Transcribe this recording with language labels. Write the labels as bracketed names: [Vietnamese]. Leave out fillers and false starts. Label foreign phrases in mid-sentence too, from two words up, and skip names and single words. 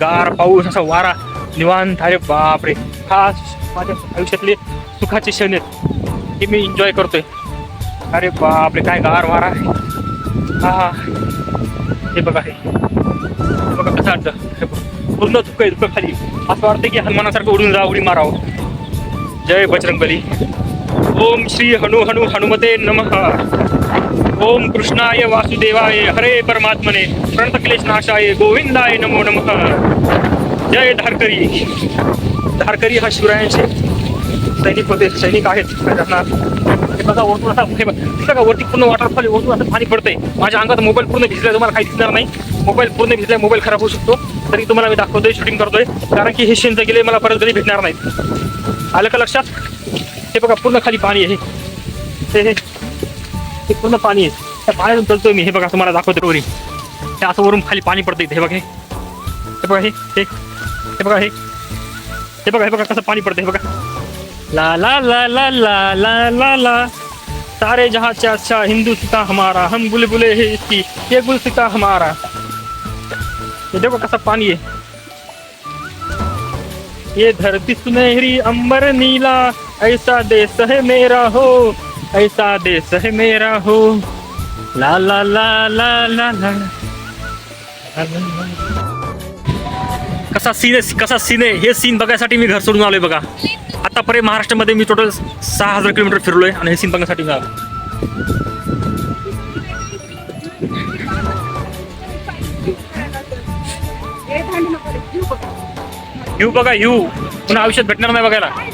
[Marathi] गार पाऊस, असा वारा, निवांत. अरे बापरे, हा माझ्या आयुष्यातले सुखाचे क्षण आहेत, हे मी एन्जॉय करतोय. अरे बापरे, काय गार वारा आहे. हा हे बघा कसं वाटतं. पूर्ण धुकं खाली. असं वाटतं की हनुमानासारखं उडून जा, उडी मारावं. जय बजरंगबली. [Sanskrit] ओम श्री हनुमते नमः. ओम कृष्णाय वासुदेवाय हरे परमात्मने प्रणत क्लेश नाशाय गोविंदाय नमो नमः. [Marathi] जय धारकरी हा शिवरायांचे सैनिक होते, सैनिक आहेत. बघा वरतून असा वरती पूर्ण वॉटरफॉल, वरतून असं पाणी पडतंय. माझ्या अंगात मोबाईल पूर्ण भिजलाय, तुम्हाला काही दिसणार नाही. मोबाईल पूर्ण भिजलाय, मोबाईल खराब होऊ शकतो. तरी तुम्हाला मी दाखवतोय, शूटिंग करतोय. कारण की हे शेण गेले मला परत कधी भेटणार नाहीत. आलं का लक्षात. हे बघा पूर्ण खाली पाणी आहे. हे पूर्ण पाणी आहे. त्या पाण्यातून चलतोय मी. हे बघा तुम्हाला दाखवतो वरी. हे असं वरून खाली पाणी पडतं इथे. हे बघा हे बघा हे बघा हे बघा कसं पाणी पडतं. हे बघा ला ला ला ला [Hindi] ला ला ला ला सारे जहाँ से अच्छा हिंदुस्तान हमारा, हम बुलबुले है इसकी, ये गुलसिता हमारा. ये देखो कैसा पानी है. ये धरती सुनहरी अंबर नीला, ऐसा देश है मेरा हो, ऐसा देश है मेरा हो. ला ला ला ला ला ला. [Marathi] कसा सीन आहे. हे सीन बघायसाठी मी घर सोडून आलोय बघा. आतापर्यंत महाराष्ट्रामध्ये मी टोटल 6000 किलोमीटर फिरलोय आणि हे सीन बघण्यासाठी मी आलो. यू बघा यू पुन्हा आयुष्यात भेटणार नाही बघायला.